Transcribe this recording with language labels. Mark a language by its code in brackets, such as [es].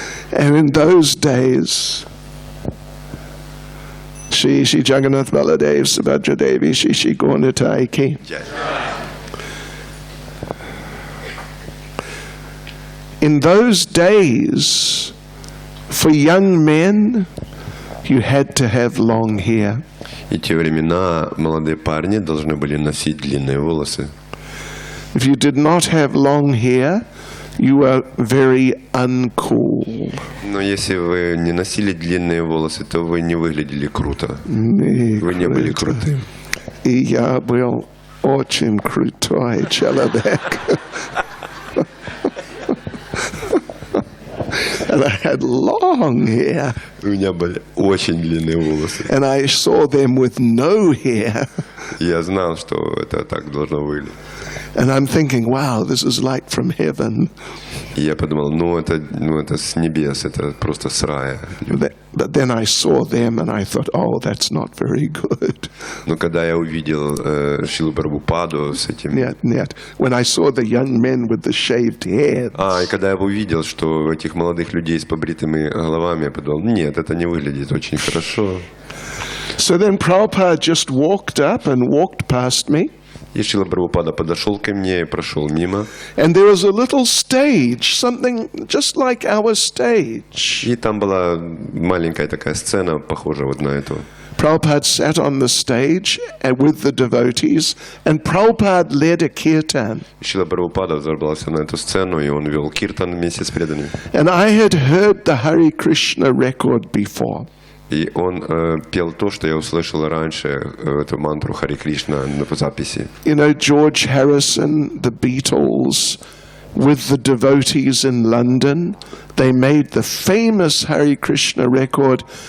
[en] And in those days, Shri Jagannath Baladev Subhadra Devi Shri Gaunatayi Ki. In those days, for young men, you had to have long hair. [ru] И те времена молодые парни должны были носить длинные волосы. [en] If you did not have long hair, you are very uncool. [ru] Но если вы не носили длинные волосы, то вы не выглядели круто. Вы не были крутым. И я был очень крутой человек. [en] And I had long hair. [ru] У меня были очень длинные волосы. [en] And I saw them with no hair. [ru] Я знал, что это так должно выглядеть. [en] And I'm thinking, wow, this is like from heaven. [ru] И я подумал, это с небес, это просто с рая. [en] But then I saw them and I thought, oh, that's not very good. [ru] Но когда я увидел Шрилу Прабхупаду с этим... Нет. [en] When I saw the young men with the shaved heads. [ru] И когда я увидел, что этих молодых людей с побритыми головами, я подумал, нет, это не выглядит очень хорошо. [en] So then Prabhupada just walked up and walked past me. [ru] И Шрила Прабхупада подошел ко мне и прошел мимо. [en] And there was a little stage, something just like our stage. [ru] И там была маленькая такая сцена, похожая вот на эту. [en] Prabhupada sat on the stage with the devotees, and Prabhupada led a kirtan. [ru] Шрила Прабхупада взобрался на эту сцену, и он вел киртан вместе с преданными. [en] And I had heard the Hare Krishna record before. [ru] И он пел то, что я услышал раньше, эту мантру Харе Кришна в записи. [en] You know, George Harrison, the Beatles, with the devotees in London, they made the famous Hare Krishna record.